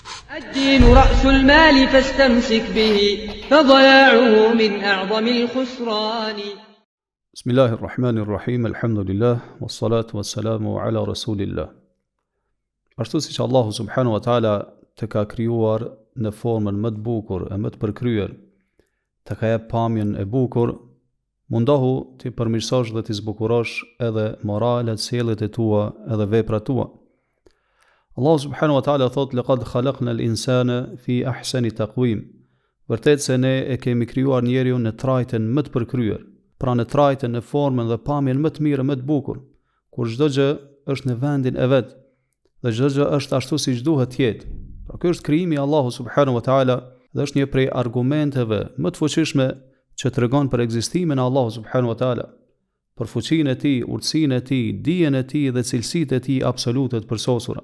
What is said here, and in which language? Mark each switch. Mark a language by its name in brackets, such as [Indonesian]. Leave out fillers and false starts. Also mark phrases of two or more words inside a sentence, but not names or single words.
[Arabic] الدين رأس المال فاستمسك به فضياعه من أعظم الخسران. بسم الله الرحمن الرحيم الحمد لله والصلاة والسلام على رسول الله. [Albanian] Ashtu siç [Arabic] الله سبحانه وتعالى [Albanian] të ka krijuar në formën më të bukur e më të përkryer, të ka jep pamjen e bukur, mundohu të përmirësosh dhe të zbukurosh edhe moralet, sjelljet e tua edhe veprat tua. [Arabic] الله سبحانه وتعالى [Albanian] thot: [Arabic] "لقد خلقنا الإنسان في أحسن تقويم." [Albanian] Vërtet se ne e kemi krijuar njeriu në trajtën më të përkryer, pra në trajtën, në formën dhe pamjen më të mirë, më të bukur, kur çdo gjë është në vendin e vet dhe çdo gjë është ashtu siç duhet të jetë. Pra ky është krijimi i [Arabic] الله سبحانه وتعالى [Albanian] dhe është një prej argumenteve më të fuqishme që tregon për ekzistimin e [Arabic] الله سبحانه وتعالى, [Albanian] për fuqinë e tij, urtësinë e tij, dijen e tij dhe cilësitë e tij absolute të përsosura.